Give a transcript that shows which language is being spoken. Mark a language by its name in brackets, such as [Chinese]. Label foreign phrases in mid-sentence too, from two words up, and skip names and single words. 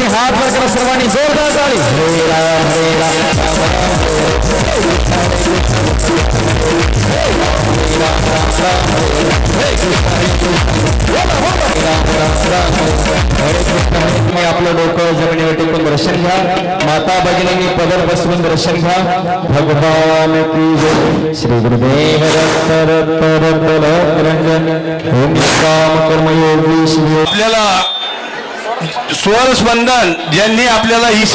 [Marathi] हात वर करा सर्वांनी जोरदार टाळी हरे राम हरे राम राम राम तुम्ही आपलं डोकं जमिनीवर टेकून दर्शन घ्या माता भगिनींनी पदर बसवून दर्शन घ्या [Hindi] भगवान की जय [Marathi] श्री गुरुदेव दत्त रत्त रत्त रंजन ओम निष्काम कर्मयोगी श्री आपल्याला स्वरस्पंदन ज्यांनी आपल्याला ही